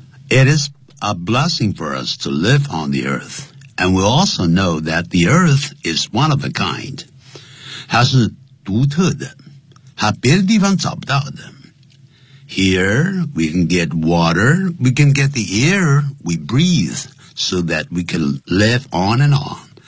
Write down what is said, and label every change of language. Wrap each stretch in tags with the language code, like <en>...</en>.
<en>It is a blessing for us to live on the earth, and we also know that the earth is one of a kind.</en> <zh>它是独特的，它别的地方找不到的。</zh> <en>Here, we can get water, we can get the air we breathe, so that we can live on and on.</en>